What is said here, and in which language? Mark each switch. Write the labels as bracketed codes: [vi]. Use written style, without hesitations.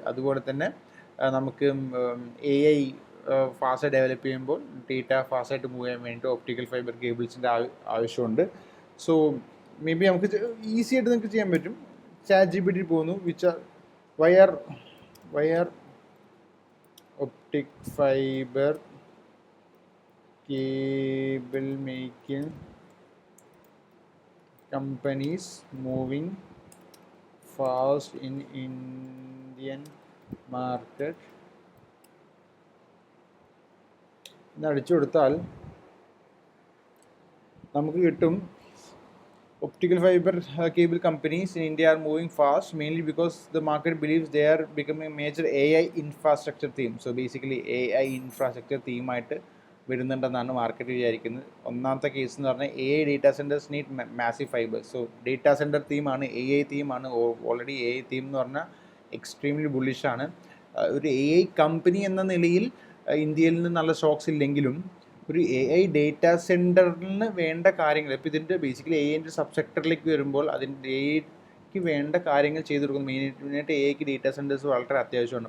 [ml] അതുപോലെ തന്നെ നമുക്ക് AI ഫാസ്റ്റ് ഡെവലപ്പ് ചെയ്യുമ്പോൾ ഡേറ്റ ഫാസ്റ്റായിട്ട് മൂവ് ചെയ്യാൻ വേണ്ടി ഒപ്റ്റിക്കൽ ഫൈബർ കേബിൾസിൻ്റെ ആവശ്യമുണ്ട്. സോ മേ ബി നമുക്ക് ഈസി ആയിട്ട് നിങ്ങൾക്ക് ചെയ്യാൻ പറ്റും. [en] ChatGPT [ml] പോകുന്നു [en] why are optic fibre cable making companies moving fast in Indian market [ml] എന്ന് അടിച്ചു കൊടുത്താൽ നമുക്ക് കിട്ടും [en] optical fiber cable companies in India are moving fast mainly because the market believes they are becoming a major AI infrastructure theme. So basically AI infrastructure theme [ml] ആയിട്ട് വരുന്നുണ്ടെന്നാണ് market വിചാരിക്കുന്നത്. ഒന്നാമത്തെ case എന്ന് പറഞ്ഞാൽ [en] AI data centres need massive fibres. [ml] So data centre തീമാണ്, AI തീമാണ്. Already AI theme എന്ന് പറഞ്ഞാൽ extremely ബുള്ളിഷാണ്. ഒരു AI company എന്ന നിലയിൽ ഇന്ത്യയിൽ നിന്ന് നല്ല സ്റ്റോക്സ് ഇല്ലെങ്കിലും ഒരു AI ഡേറ്റാ സെൻറ്ററിന് വേണ്ട കാര്യങ്ങൾ, ഇപ്പോൾ ഇതിൻ്റെ ബേസിക്കലി AIൻ്റെ സബ് സെക്ടറിലേക്ക് വരുമ്പോൾ അതിൻ്റെ AIക്ക് വേണ്ട കാര്യങ്ങൾ ചെയ്തു കൊടുക്കുന്നത് മെയിനായിട്ട് AIക്ക് ഡേറ്റാ സെൻറ്റേഴ്സ് വളരെ അത്യാവശ്യമാണ്.